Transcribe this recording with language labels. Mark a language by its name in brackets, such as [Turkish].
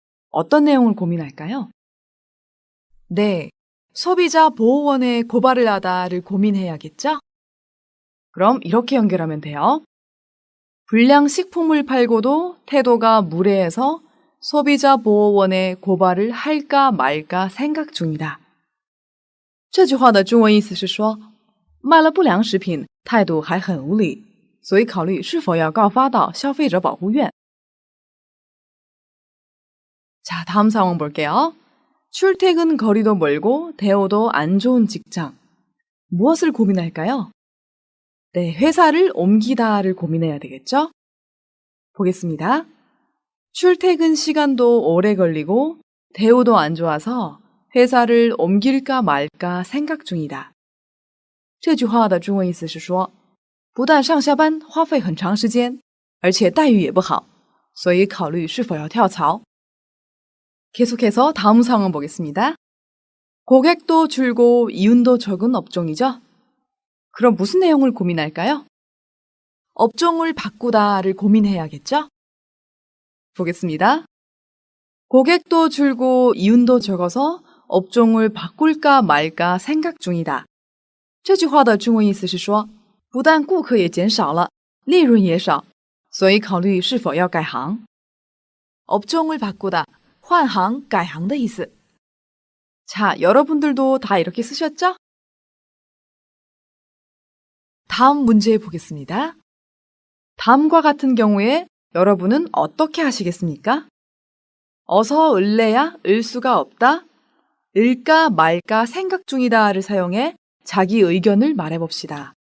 [Korean] 어떤 내용을 고민할까요? 네, 소비자 보호원에 고발을 하다를 고민해야겠죠? 그럼 이렇게 연결하면 돼요. 불량식품을 팔고도 태도가 무례해서 소비자 보호원에 고발을 할까 말까 생각 중이다. [Chinese] 这句话的中文意思是说，卖了不良食品，态度还很无理，所以考虑是否要告发到消费者保护院。 [Korean] 자, 다음 상황 볼게요. 출퇴근 거리도 멀고 대우도 안 좋은 직장. 무엇을 고민할까요? 네, 회사를 옮기다를 고민해야 되겠죠? 보겠습니다. 출퇴근 시간도 오래 걸리고 대우도 안 좋아서 회사를 옮길까 말까 생각 중이다. [Chinese] 这句话的中文意思是说，不但上下班花费很长时间，而且待遇也不好，所以考虑是否要跳槽。 [Korean] 계속해서 다음 상황 보겠습니다. 고객도 줄고 이윤도 적은 업종이죠? 그럼 무슨 내용을 고민할까요? 업종을 바꾸다를 고민해야겠죠? 보겠습니다. 고객도 줄고 이윤도 적어서 업종을 바꿀까 말까 생각 중이다. [Chinese] 这句话的中文意思是说，不但顾客也减少了，利润也少，所以考虑是否要改行。 [Korean] 업종을 바꾸다, [Chinese] 换行, 改行的意思. [Korean] 자, 여러분들도 다 이렇게 쓰셨죠? 다음 문제 보겠습니다. 다음과 같은 경우에 여러분은 어떻게 하시겠습니까? 어서 을래야 을 수가 없다, 을까 말까 생각 중이다를 사용해 자기 의견을 말해봅시다.